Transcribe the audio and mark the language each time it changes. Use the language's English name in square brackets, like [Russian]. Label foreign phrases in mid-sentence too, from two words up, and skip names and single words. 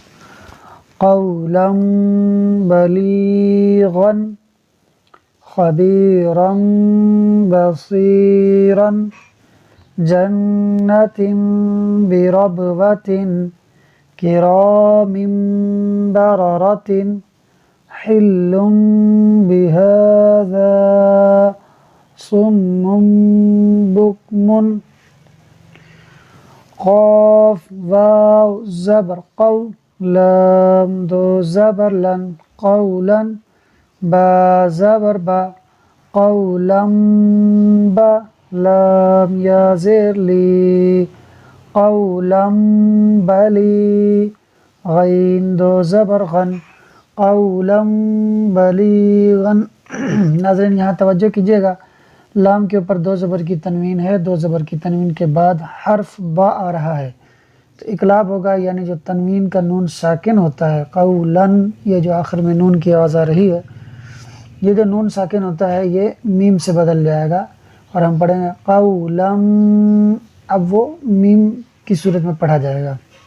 [Arabic] قولا بلیغا خبیرا بصیرا جنت بربوۃ کرام بررۃ حل بہذا صم بکم [Urdu] قاف واو زبر قو لام دو زبر لن قولا با زبر با قولا با لام یا زیر لی قولا بلی غین دو زبر غن [Arabic] قولا بلیغا۔ [Urdu] ناظرین، یہاں توجہ کیجیے گا، لام کے اوپر دو زبر کی تنوین ہے، دو زبر کی تنوین کے بعد حرف با آ رہا ہے، تو اقلاب ہوگا، یعنی جو تنوین کا نون ساکن ہوتا ہے قولن، یہ جو آخر میں نون کی آواز آ رہی ہے، یہ جو نون ساکن ہوتا ہے یہ میم سے بدل جائے گا اور ہم پڑھیں گے قولم، اب وہ میم کی صورت میں پڑھا جائے گا۔